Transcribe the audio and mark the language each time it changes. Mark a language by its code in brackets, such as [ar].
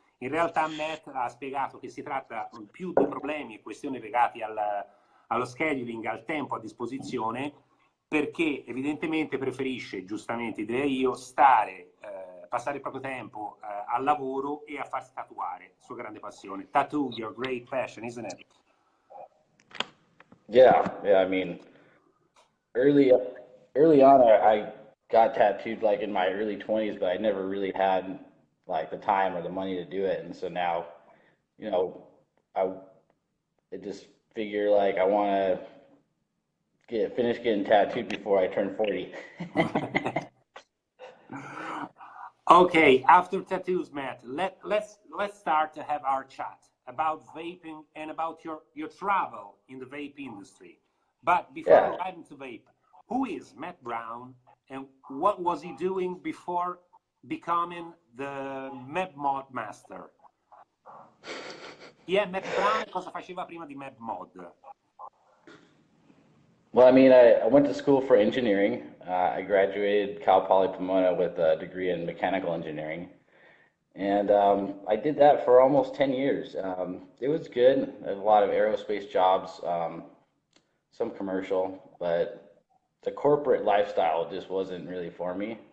[it] In realtà Matt ha spiegato che si tratta più di problemi e questioni legati allo scheduling, al tempo a disposizione, perché evidentemente preferisce, giustamente direi io, passare il proprio tempo al lavoro e a farsi tatuare, sua grande passione. [en] Tattoo, your great passion, isn't it? Yeah, I mean, early. early on, I got tattooed like in my early 20s, but I never really had like the time or the money to do it. And so now, you know, I just figure like I want to finish getting tattooed before I turn 40. Okay, after tattoos, Matt, let's start to have our chat about vaping and about your travel in the vape industry. But before Yeah. arriving to vape, who is Matt Brown and what was he doing before becoming the Map Mod Master? [it] Chi è Matt Brown e cosa faceva prima di Map Mod? [en] Well, I mean, I went to school for engineering. I graduated Cal Poly Pomona with a degree in mechanical engineering. And I did that for almost 10 years. It was good. I had a lot of aerospace jobs, some commercial, but the corporate lifestyle just wasn't really for me.